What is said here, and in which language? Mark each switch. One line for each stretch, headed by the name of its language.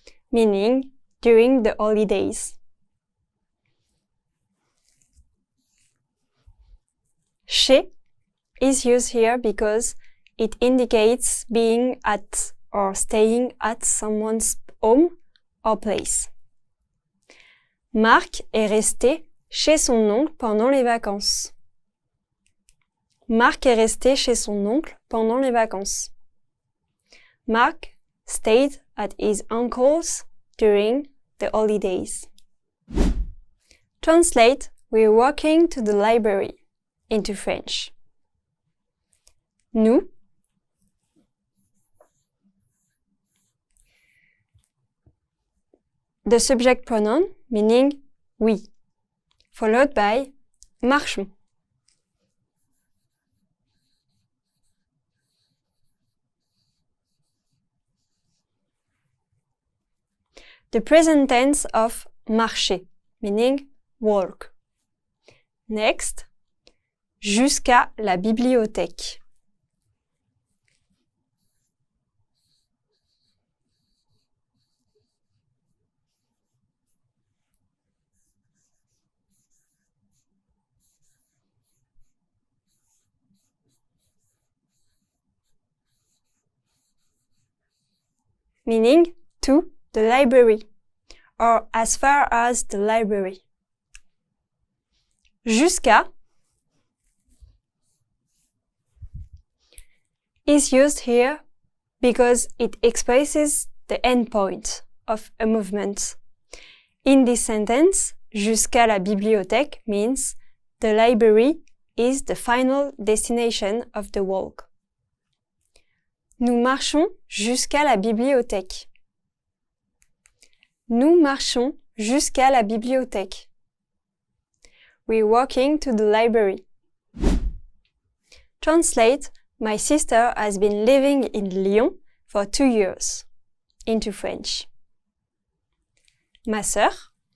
English: Meaning during the holidays. Chez is used here because it indicates being at or staying at someone's home or place.
French: Marc est resté chez son oncle pendant les vacances. Marc est resté chez son oncle pendant les vacances.
English: Marc stayed at his uncle's during the holidays. Translate: We're walking to the library. Into French. Nous, the subject pronoun meaning we, followed by marchons. The present tense of marcher, meaning walk. Next,
French: jusqu'à la bibliothèque.
English: Meaning to the library or as far as the library. Jusqu'à is used here because it expresses the endpoint of a movement. In this sentence,
French: jusqu'à la bibliothèque
English: means the library is the final destination of the walk.
French: Nous marchons jusqu'à la bibliothèque. Nous marchons jusqu'à la bibliothèque.
English: We're walking to the library. Translate: My sister has been living in Lyon for 2 years. Into French.
French: Ma sœur.